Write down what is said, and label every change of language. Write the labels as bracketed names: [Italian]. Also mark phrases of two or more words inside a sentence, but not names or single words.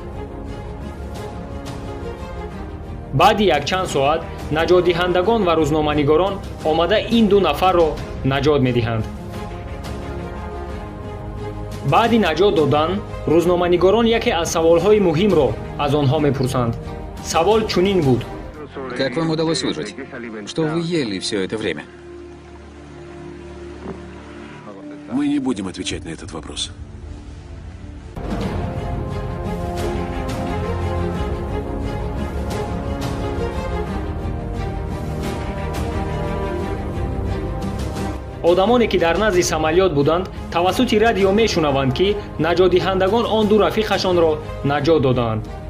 [Tajik] баъди якчанд соат наҷотдиҳандагон ва рӯзноманигорон омада ин ду нафарро наҷот медиҳанд. баъди наҷот додан рӯзноманигорон яке аз саволҳои муҳимро аз онҳо мепурсанд. савол чунин буд: [Russian] как вам удалось выжить? Что вы ели все это время? Мы не будем отвечать на этот вопрос. [Tajik] одамоне ки дар назди самолёт буданд тавассути радио мешунаванд ки наҷотдиҳандагон он ду рафиқашонро наҷот додаанд.